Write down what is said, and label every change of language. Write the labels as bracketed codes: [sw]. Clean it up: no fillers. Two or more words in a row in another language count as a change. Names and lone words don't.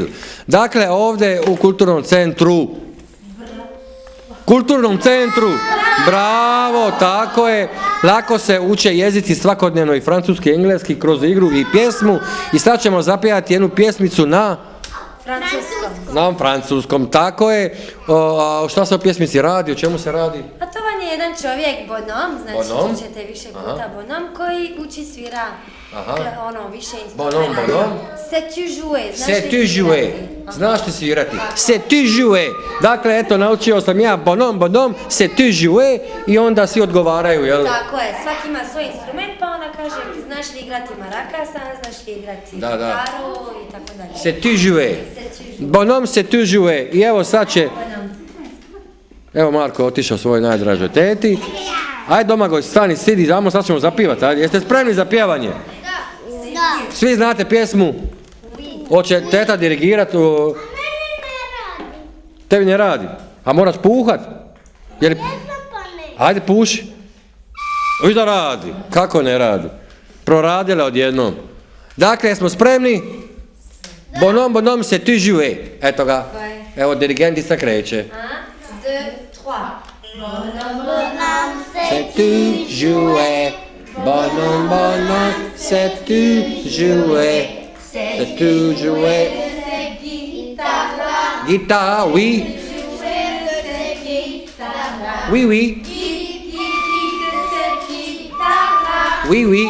[hr] Dakle, ovdje u kulturnom centru, bravo, tako je, lako se uče jezici svakodnevno i francuski i engleski kroz igru i pjesmu i sad ćemo zapjevati jednu pjesmicu na francuskom, tako je. Šta se o pjesmici radi, o čemu se radi? A to vam je jedan čovjek, Bonhomme, znači čućete više puta Bonhomme, koji uči svira više instrumenta. Bonhomme. [fr] C'est tu jouer, [hr] Znaš ti svirati? [fr] C'est tu jouer. [hr] Dakle, eto, naučio sam ja [fr] Bonhomme, c'est tu jouer [hr] i onda svi odgovaraju, jel? Tako je, svaki ima svoj instrument, pa ona kaže, znaš li igrati marakasa, znaš li igrati gitaru i tako dalje. [fr] C'est tu jouer. Bonhomme, c'est tu jouer. [hr] I evo sad će... Evo Marko otišao svojoj najdražoj teti. Ajde Domagoj, stani, sidi, sad ćemo zapivati. Ajde, jeste spremni za pjevanje? Da. Svi znate pjesmu? Hoće teta dirigirati? Tebi ne radi. A moraš puhat? Ajde puši. I da radi. Kako ne radi? Proradila odjednom. Dakle, smo spremni? [fr] Bonhomme, c'est tu jouer. [hr] Eto ga. Evo, dirigentica kreće. 1, 2, 3. Bonhomme, [fr] sais-tu jouer? Bonhomme, bonhomme, sais-tu jouer? Sais-tu jouer? Guitare, oui. Oui, oui. Oui, oui.